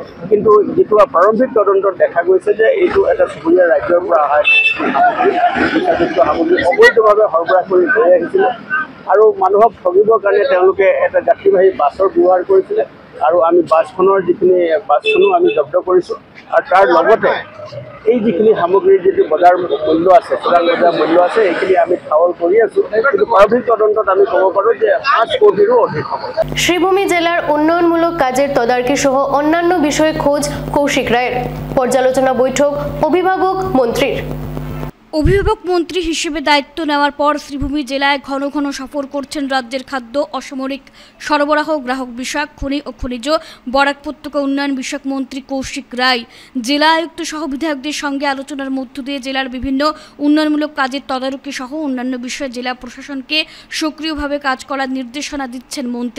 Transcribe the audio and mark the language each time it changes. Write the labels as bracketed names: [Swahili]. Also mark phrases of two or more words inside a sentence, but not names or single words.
[Assamese] কিন্তু যিটো প্ৰাৰম্ভিক তদন্তত দেখা গৈছে যে এইটো এটা চুবুৰীয়া ৰাজ্যৰ পৰা অহা নিচাযুক্ত সামগ্ৰী অবৈধভাৱে সৰবৰাহ কৰি লৈ আহিছিলে, আৰু মানুহক ঠগিবৰ কাৰণে তেওঁলোকে এটা যাত্ৰীবাহী বাছৰ ব্যৱহাৰ কৰিছিলে, আৰু আমি বাছখনো আমি জব্দ কৰিছোঁ। আৰু তাৰ লগতে এই যিখিনি সামগ্ৰীৰ যিটো বজাৰ মূল্য আছে, চোৰাং বজাৰ মূল্য আছে, এইখিনি আমি ঠাৱল কৰি আছোঁ। কিন্তু প্ৰাৰম্ভিক তদন্তত আমি ক'ব পাৰোঁ যে 5 কোটিৰো অধিক হ'ব। [Bangla] শ্রীভূমি জেলার উন্নয়নমূলক কাজের তদারকি সহ অন্যান্য বিষয়ে খোঁজ কৌশিক রায়ের। পর্যালোচনা বৈঠক অভিভাবক মন্ত্রীর। অভিভাবক মন্ত্রী হিসেবে দায়িত্ব নেওয়ার পর শ্রীভূমি জেলায় ঘন ঘন সফর করছেন রাজ্যের খাদ্য, অসামরিক সরবরাহ, গ্রাহক বিষয়ক, খনি ও খনিজ, বরাক উপত্যকা উন্নয়ন বিষয়ক মন্ত্রী কৌশিক রায় জেলা আয়ুক্ত সহ বিধায়কদের সঙ্গে আলোচনার মধ্য দিয়ে জেলার বিভিন্ন উন্নয়নমূলক কাজের তদারকি সহ অন্যান্য বিষয়ে জেলা প্রশাসনকে সক্রিয়ভাবে কাজ করার নির্দেশনা দিচ্ছেন মন্ত্রী।